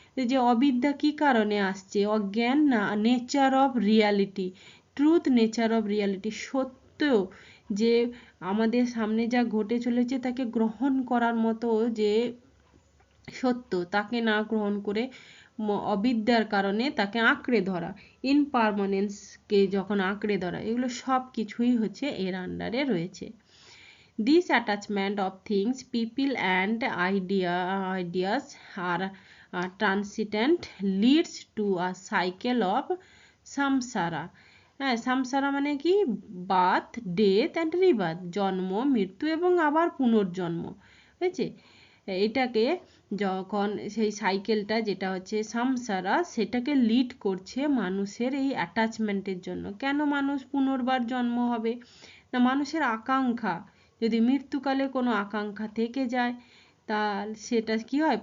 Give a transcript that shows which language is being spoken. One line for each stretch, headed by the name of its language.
Bangla: যে অবিদ্যা কি কারণে আসছে? অজ্ঞান না
English: nature of reality,
Bangla: truth nature of reality, সত্য যে আমাদের সামনে যা ঘটে চলেছে তাকে গ্রহণ করার মতো যে সত্য, তাকে না গ্রহণ করে অবিদ্যার কারণে তাকে আঁকড়ে ধরা, ইনপারমানেন্সকে যখন আঁকড়ে ধরা, এগুলো সব কিছুই হচ্ছে এর আন্ডারে রয়েছে।
English: This attachment of things, people and ideas are transient, leads to a cycle of samsara.
Bangla: হ্যাঁ, সামসারা মানে কি?
English: birth, death and rebirth,
Bangla: জন্ম, মৃত্যু এবং আবার পুনর্জন্ম। বুঝেছে? এটাকে যখন সেই সাইকেলটা যেটা হচ্ছে সামসারা, সেটাকে লিড করছে মানুষের এই অ্যাটাচমেন্টের জন্য। কেন মানুষ পুনর্বার জন্ম হবে? না, মানুষের আকাঙ্ক্ষা, যদি মৃত্যুকালে কোনো আকাঙ্ক্ষা থেকে যায়, তাহলে সেটা কি হয়?